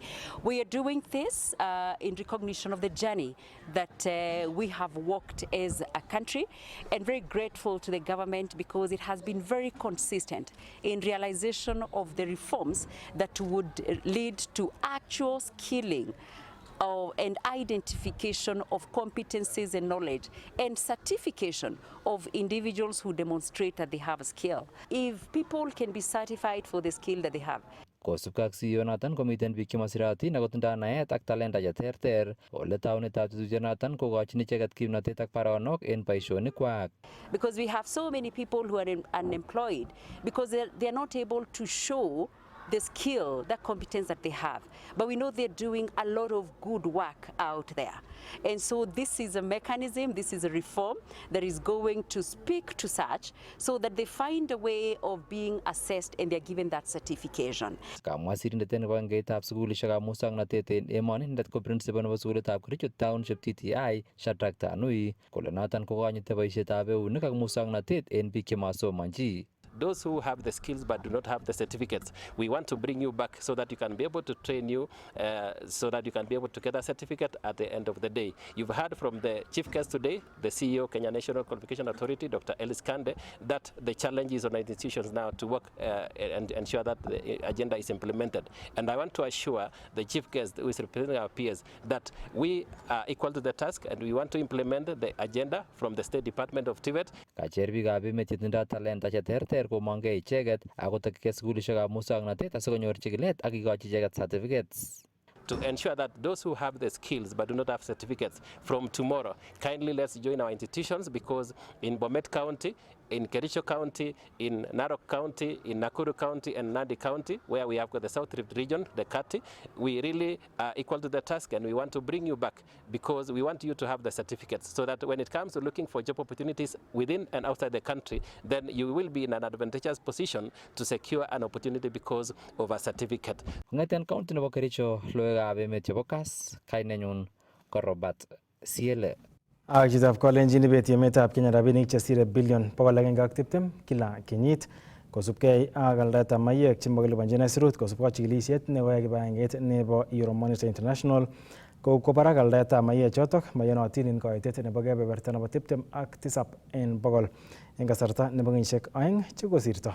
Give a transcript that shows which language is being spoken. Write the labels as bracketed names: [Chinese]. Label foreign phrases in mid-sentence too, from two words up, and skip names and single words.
[English] We are doing this in recognition of the journey that we have walked as a country, and very grateful to the government because it has been very consistent in realization of the reforms that would lead to actual skilling and identification of competencies and knowledge and certification of individuals who demonstrate that they have a skill. If people can be certified for the skill that they have. [Kalenjin] Kosubkei ak CEO noton komiten biik chemosiratin ako tindoi naet ak talenta cheterter. Ole taunetab tetutyonoton kokochin icheket kimnotet ak baronok en boisionikwak. [English] Because we have so many people who are unemployed because they're not able to show the skill, the competence that they have. But we know they're doing a lot of good work out there. And so this is a mechanism, this is a reform that is going to speak to such so that they find a way of being assessed and they're given that certification. [Kalenjin] Kamwa sirindet nebo bankaitab sukulishekab muswoknotet en emoni nindet ko principal nebo sukulitab Kericho Township TTI Shadrack Tanui kole noton kokonyite boisietab eunek ak muswoknotet en biik chemasomonji. [English] Those who have the skills but do not have the certificates, we want to bring you back so that you can be able to train you, so that you can be able to get a certificate at the end of the day. You've heard from the Chief Guest today, the CEO, Kenya National Qualification Authority, Dr. Alice Kande, that the challenge is on the institutions now to work and ensure that the agenda is implemented. And I want to assure the Chief Guest, who is representing our peers, that we are equal to the task and we want to implement the agenda from the State Department of TVET. [Kalenjin] Kacher biikab emet chetindoi talenta cheterter komongei icheket akotokigei sukulishekab muswoknotet asikonyor chikilet ak kikochi icheket certificates. [English] To ensure that those who have the skills but do not have certificates from tomorrow, kindly let's join our institutions, because in Bomet County, in Kericho County, in Narok County, in Nakuru County and Nandi County, where we have got the South Rift region, the Kati, we really are equal to the task and we want to bring you back because we want you to have the certificates so that when it comes to looking for job opportunities within and outside the country, then you will be in an advantageous position to secure an opportunity because of a certificate. [Kalenjin] Ng'eten county nebo Kericho, logoiwekab emet chebo Kass, kainenyun ko Robert Siele. Ak chitab Kalenjin ibeti emetab Kenya rabinik chesire bilion 120 kila kenyit kosubkei ak aldaetab maiywek chemakiliponjin aisurut kosubkei ak chikilisiet nekoyai kibagengeit nebo Euro Monitor International kokwo barak aldaetab maiywek chotok mayonotin en koitet nebo kebeberta nebo 27 en bogol en kasarta nebo kenyisiek 2 chekosirto.